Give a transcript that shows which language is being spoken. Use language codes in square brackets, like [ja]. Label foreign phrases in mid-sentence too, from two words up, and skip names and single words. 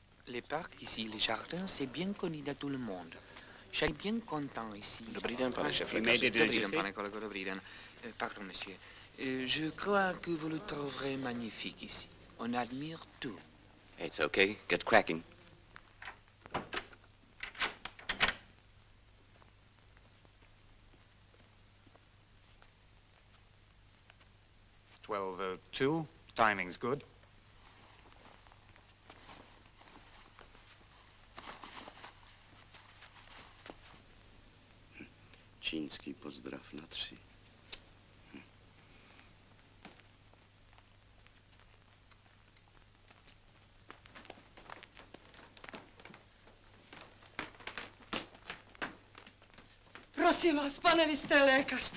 [fr] Les parcs ici, les jardins, c'est bien connu de tout le monde. Je suis bien content ici. [cs] Dobrý den, pane šéf. Dobrý den, pane kolego, dobrý den. [fr] Pardon, monsieur. Je crois que vous le trouverez magnifique ici. On admire tout. [en] It's okay. Get cracking. Two. Timing's good. [cs] Čínský pozdrav na 3. Prosím vás, pane, vy jste lékař.